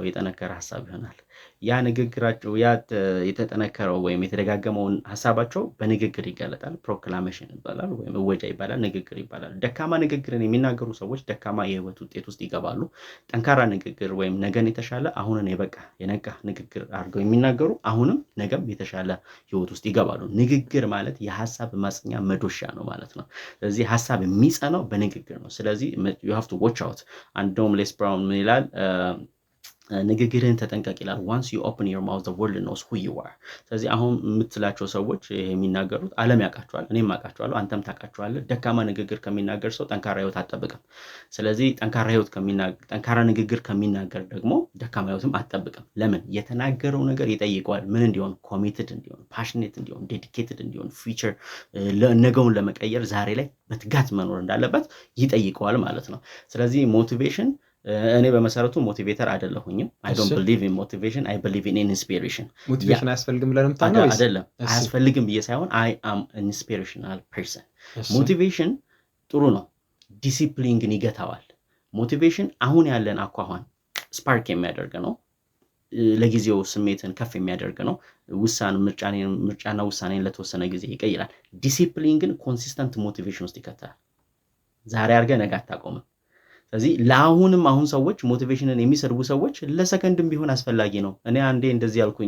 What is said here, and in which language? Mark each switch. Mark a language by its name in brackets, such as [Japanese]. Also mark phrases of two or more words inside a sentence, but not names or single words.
[Amharic] የጠነከረ ሐሳብ ይሆናል። ያ ንግግራቸው ያ የተጠነከረው ወይም የተደጋገመውን ሐሳባቸው በንግግር ይገለጣል። ፕሮክላሜሽን ይባላል ወይም እወጃ ይባላል፣ ንግግር ይባላል። ደካማ ንግግርን የሚናገሩ ሰዎች ደካማ የህይወት ውጤት ውስጥ ይገባሉ። ጠንካራ ንግግር ወይም ነገን የተሻለ አሁንን የነቃ ንግግር አድርገው የሚናገሩ አሁንም ነገም የተሻለ ህይወት ውስጥ ይገባሉ። ንግግር ማለት የሐሳብ ማጽኛ መዶሻ ነው ማለት ነው። ስለዚህ ሐሳብ የሚጸናው በንግግር ነው። ስለዚህ [English] you have to watch out። [Amharic] አንዶም ሌስ ብራውን ምን ይላል? ንግግርን ተጠንቀቅ ይላል። [English] once you open your mouth the world knows who you are። [Amharic] ስለዚህ አሁን የምትላቸው ሰዎች የሚናገሩት ዓለም ያውቃቸዋል፣ እኔም አውቃቸዋለሁ፣ አንተም ታውቃቸዋለህ። ደካማ ንግግር ከሚናገር ሰው ጠንካራ ህይወት አትጠብቅም። ስለዚህ ጠንካራ ንግግር ከሚናገር ደግሞ ደካማ ህይወትም አትጠብቅም። ለምን? የተናገረው ነገር ይጠይቀዋል ምን እንዲሆን? ኮሚትድ እንዲሆን፣ ፓሽኔት እንዲሆን፣ ዴዲኬትድ እንዲሆን፣ ፊውቸር ነገውን ለመቀየር ዛሬ ላይ በትጋት መኖር እንዳለበት ይጠይቀዋል ማለት ነው። ስለዚህ ሞቲቬሽን እኔ በመሰረቱ ሞቲቬተር አይደለሁኝም። [English] I don't believe in motivation, I believe in inspiration። [Amharic] ሞቲቬሽን አያስፈልግም ብለን የምታምነው ወይስ? አይደለም አያስፈልግም ብዬ ሳይሆን [English] I am an inspirational person። [Amharic] ሞቲቬሽን ጥሩ ነው፣ ዲሲፕሊን ግን ይገታዋል። ሞቲቬሽን አሁን ያለን አኳኋን ስፓርክ የሚያደርግ ነው፣ ለጊዜው ስሜትን ከፍ የሚያደርግ ነው። ምርጫና ውሳኔን ለተወሰነ ጊዜ ይቀይራል። ዲሲፕሊን ግን [English] consistent motivation [Amharic] ውስጥ ይከታል። ዛሬ አድርገህ ነገ አታቆምም። ስለዚህ ለአሁንም አሁን ሰዎች ሞቲቬሽንን የሚሰድቡ ሰዎች ለሰከንድም ቢሆን አስፈላጊ ነው። እኔ አንዴ እንደዚህ ያልኩኝ